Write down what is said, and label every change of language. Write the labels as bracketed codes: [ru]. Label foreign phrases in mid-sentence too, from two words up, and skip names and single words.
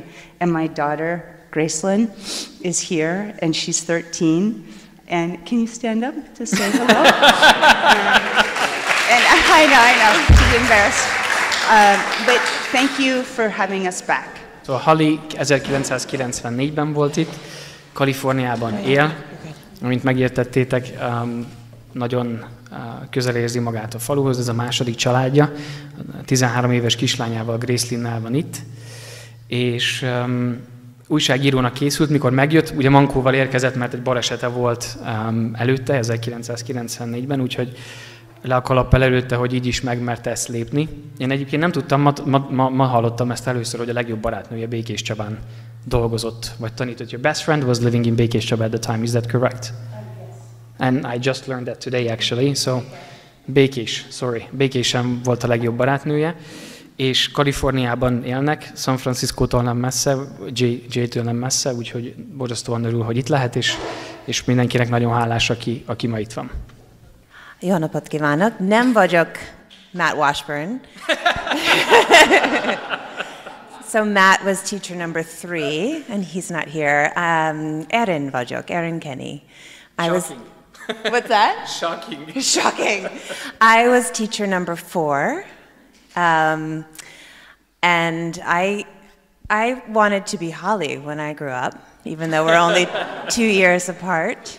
[en] And my daughter, Gracelyn, is here, and she's 13. And can you stand up to say hello? And I know, she's embarrassed. But thank you for having us back. [hu] So Holly 1994-ben volt itt, Kaliforniában él, amint megértettétek, nagyon közel érzi magát a faluhoz, ez a második családja, 13 éves kislányával, Gracelynnel van itt, és újságírónak készült, mikor megjött, ugye mankóval érkezett, mert egy balesete volt előtte, 1994-ben, úgyhogy le a kalappal előtte, hogy így is megmerte ezt lépni. Én egyébként nem tudtam, ma hallottam ezt először, hogy a legjobb barátnője Békés Csabán dolgozott, vagy tanított. [en] Your best friend was living in Békés Csaba at the time, is that correct? Yes. And I just learned that today actually, so [hu] Békésen volt a legjobb barátnője, és Kaliforniában élnek, San Franciscótól nem messze, Jay-től nem messze, úgyhogy borzasztóan örül, hogy itt lehet, és mindenkinek nagyon hálás, aki ma itt van. Jó napot kívánok! Nem vagyok Matt Washburn. [en] So Matt was teacher number 3, and he's not here. [hu] Erin vagyok, Erin Kenny. [en] What's that? Shocking. Shocking. I was teacher number 4, and I wanted to be Holly when I grew up, even though we're only 2 years apart.